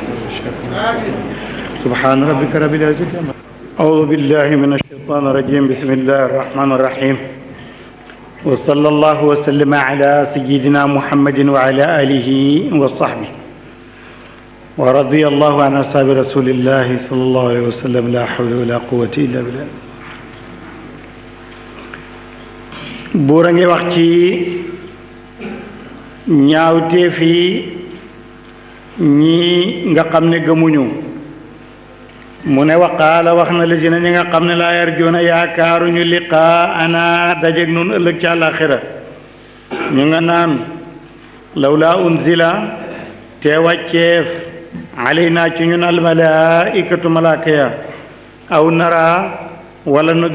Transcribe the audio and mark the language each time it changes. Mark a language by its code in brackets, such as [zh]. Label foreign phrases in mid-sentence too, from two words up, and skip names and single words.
[ar] سبحان ربك رب العزة عما أعوذ بالله من الشيطان الرجيم بسم الله الرحمن الرحيم وصلى الله وسلم على سيدنا محمد وعلى آله وصحبه ورضي الله عن أصحاب رسول الله صلى الله عليه وسلم لا حول ولا قوة إلا بالله [wo] buur a ngi wax ci ñaawteef yi ñi nga xam ne gëmuñu mu ne waqaala wax na lazina ñi nga xam ne [ar] لا يرجون [wo] yaakaaruñu liqaana dajeg nun ëllëg ci àllaaxira ñu nga naan [ar] لولا أنزل [wo] te wàcceef alaynaa ci ñun almalaaikatu malaaka ya aw nara wala nu